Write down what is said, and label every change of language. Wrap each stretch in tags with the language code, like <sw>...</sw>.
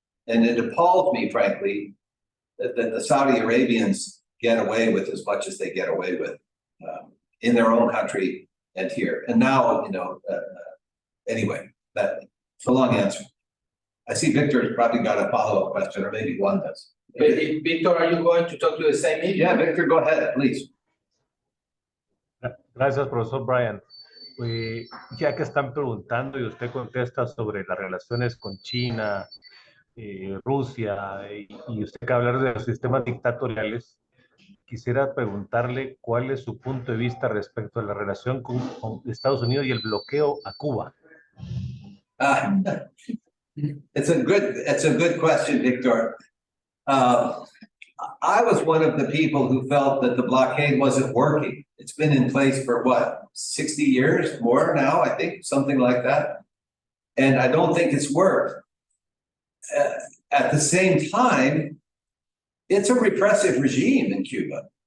<en>And it appalls me, frankly, that the Saudi Arabians get away with as much as they get away with in their own country and here. And now, anyway, that's a long answer. I see Victor's probably got a follow-up question, or maybe one does. Victor, are you going to talk to the same meeting? Yeah, Victor, go ahead, please.</en> <es>Gracias, profesor Brian. Ya que están preguntando y usted contesta sobre las relaciones con China, Rusia, y usted que hablar de los sistemas dictatoriales, quisiera preguntarle cuál es su punto de vista respecto a la relación con Estados Unidos y el bloqueo a Cuba.</es> <en>It's a good question, Victor. I was one of the people who felt that the blockade wasn't working. It's been in place for what, 60 years, more now, I think, something like that. And I don't think it's worked. At the same time, it's a repressive regime in Cuba.</en>